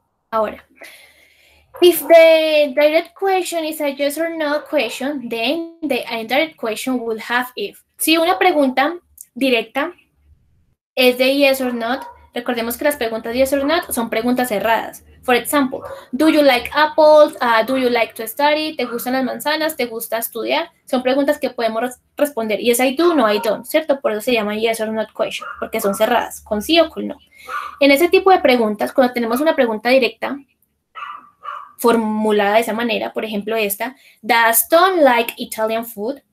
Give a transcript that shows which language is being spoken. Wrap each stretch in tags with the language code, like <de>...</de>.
<en>Ahora, if the direct question is a yes or no question, then the indirect question will have if.</en> <es>Si una pregunta directa es de yes or not, recordemos que las preguntas de yes or not son preguntas cerradas.</es> <en>For example, do you like apples? Do you like to study?</en> <es>¿Te gustan las manzanas? ¿Te gusta estudiar? Son preguntas que podemos responder</es> <en>yes I do, no I don't,</en> <es>¿cierto? Por eso se llaman yes or not question, porque son cerradas, con sí o con no. En ese tipo de preguntas, cuando tenemos una pregunta directa, formulada de esa manera, por ejemplo esta,</es> <en>does Tom like Italian food?</en>